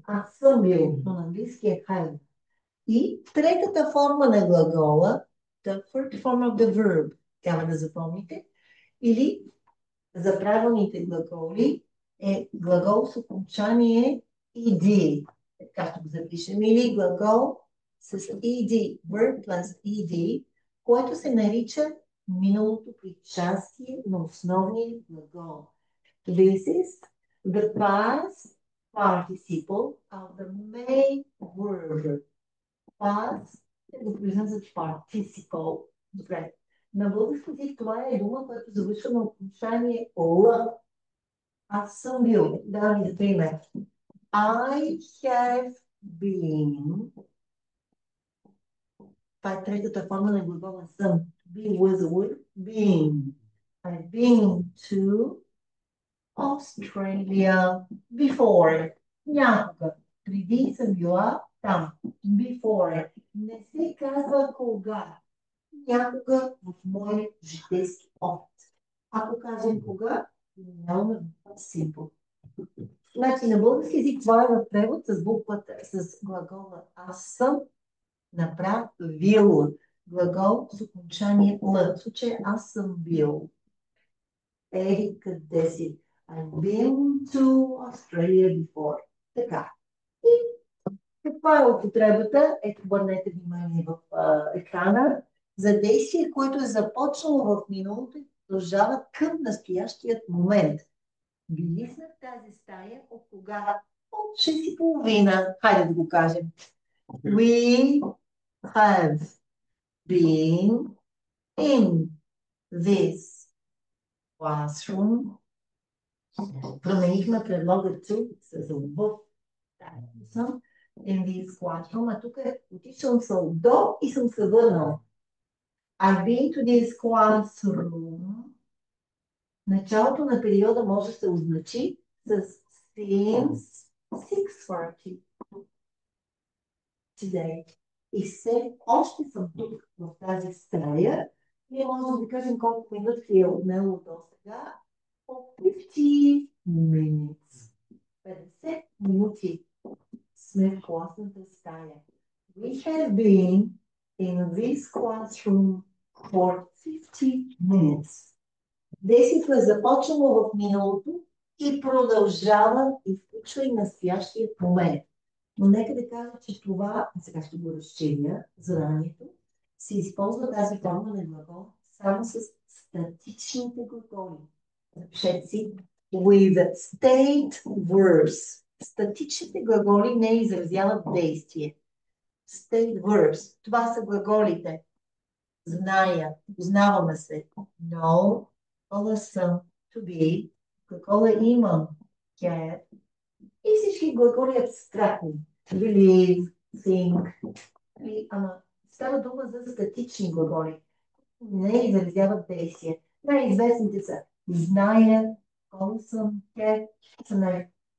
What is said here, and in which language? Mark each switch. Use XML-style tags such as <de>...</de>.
<bg>Аз съм бил, но на английски е have. И третата форма на глагола,</bg> <en>the third form of the verb,</en> <bg>трябва да запомните, или за правилните глаголи е глагол с окончание ed. Така ще го запишем. Или глагол с ed,</bg> <en>verb plus ed,</en> <bg>което се нарича миналото причастие на основния глагол.</bg> <en>This is the past participle of the main verb.</en> <bg>Past е го произнасят participle. Добре. На български език това е дума, която завършва на окончание Л. Аз съм бил. Да ми за пример.</bg> <en>I have been.</en> <bg>Това е третата форма на глагола съм.</bg> <en>Be was a word. Been. I've been to Australia before.</en> <bg>Някога. Преди съм била там. Before. Не се казва кога. Някога в мой житейски опит. Ако кажем кога, нямаме simple. Значи на български език това е в превод с буквата, с глагола аз съм направил. Глагол с окончание Л. В случай аз съм бил. Еди къде си?</bg> <en>I've been to Australia before.</en> <bg>Така. И каква е употребата? Ето, обърнете внимание в екрана. За действие, което е започнало в миналото и продължава към настоящият момент. Били сме в тази стая от кога? От 6:30.</bg> <en>Хайде да го кажем. We have been In this classroom.</en> <bg>Променихме предлога to с в. Съм</bg> <en>in this classroom,</en> <bg>а тук отишъл съм до и съм се върнал.</bg> <en>I've been to this classroom.</en> <bg>Началото на периода може да се означи с</bg> <en>since 6:30 today.</en> <bg>И все още съм тук в тази стая. Ние можем да кажем колко минути е отнело до сега.</bg> <en>50 minutes.</en> <bg>50 минути сме в класната стая.</bg> <en>We have been in this classroom for 50 minutes.</en> <bg>Действието е започнало в миналото и продължава и включва и настоящия момент. Но нека да кажа, че това, сега ще го разчиня, заданието, се използва тази форма на глагол само с статичните глаголи. Запишете си</bg> <en>with state verbs.</en> <bg>Статичните глаголи не изразяват действие.</bg> <en>State verbs.</en> <bg>Това са глаголите. Зная, познаваме се. Know, глагола съм, to be, глагола имам, get. И всички глаголи абстрактни.</bg> <en>Believe, think.</en> <bg>Става дума за статични глаголи. Не изразяват действие. Най-известните са зная, глагола съм, get, знае.</bg>